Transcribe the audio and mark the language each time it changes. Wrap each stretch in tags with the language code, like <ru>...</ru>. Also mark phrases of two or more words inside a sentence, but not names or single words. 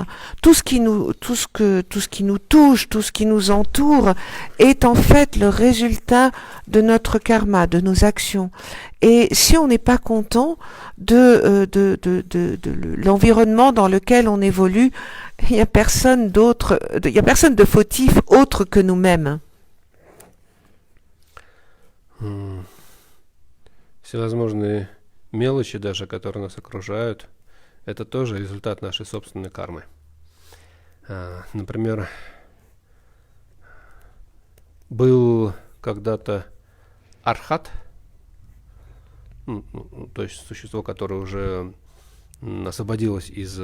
<fr>Tout ce qui nous touche, tout ce qui nous entoure est en fait le résultat de notre karma, de nos actions. Et si on n'est pas content de l'environnement dans lequel on évolue, il y a personne de fautif autre que nous-mêmes.</fr> <ru>Всевозможные мелочи даже, которые нас окружают, это тоже результат нашей собственной кармы. Например, был когда-то архат, то есть существо, которое уже освободилось из...</ru>